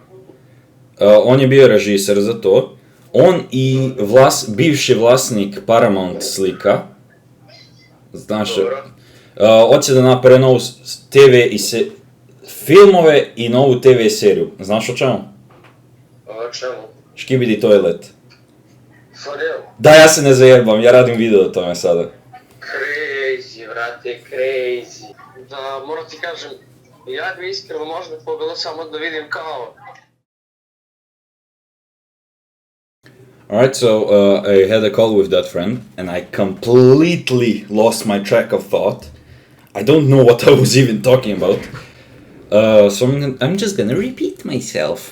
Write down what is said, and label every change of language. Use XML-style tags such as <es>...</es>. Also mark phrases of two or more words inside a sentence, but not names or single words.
<sr>On je bio režiser za to. On i bivši vlasnik Paramount slika, znaš, hoće da naprave novu TV i filmove i novu TV seriju. Znaš o čemu? O čemu? Škibidi Toilet.</sr> <en>For real?</en> <sr>Da, ja se ne zajebam, ja radim video o tome sada.</sr> <en>Crazy, vrate, crazy.</en> <sr>Da, moram ti kažem, ja bi iskreno možda pogledao samo da vidim kao...</sr> <en>Alright, so I had a call with that friend, and I completely lost my track of thought. I don't know what I was even talking about. So I'm just gonna repeat myself.</en>